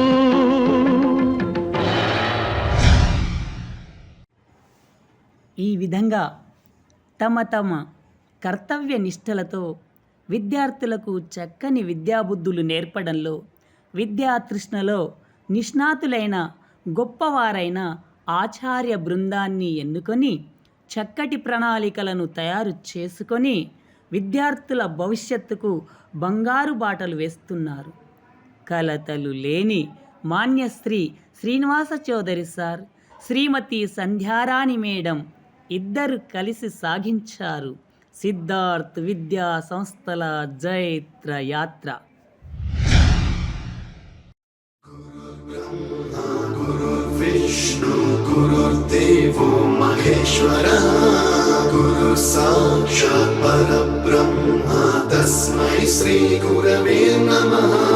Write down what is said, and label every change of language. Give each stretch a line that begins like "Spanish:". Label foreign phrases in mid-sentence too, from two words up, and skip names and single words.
Telugu: ఈ విధంగా తమ కర్తవ్య నిష్టలతో విద్యార్థులకు చక్కని విద్యాబుద్ధులు నేర్పడంలో, విద్యాతృష్ణలో నిష్ణాతులైన గొప్పవారైన ఆచార్య బృందాన్ని ఎన్నుకొని చక్కటి ప్రణాళికలను తయారు చేసుకొని విద్యార్థుల భవిష్యత్తుకు బంగారు బాటలు వేస్తున్నారు. కలతలు లేని మాన్యశ్రీ శ్రీనివాస చౌదరి సార్, శ్రీమతి సంధ్యారాణి మేడం ఇద్దరు కలిసి సాగించారు సిద్ధార్థ్ విద్యా సంస్థల జైత్ర యాత్ర.
Sanskrit: विष्णु गुरुर्देवो महेश्वरः गुरु साक्षात् परब्रह्म तस्मै श्री गुरवे नमः.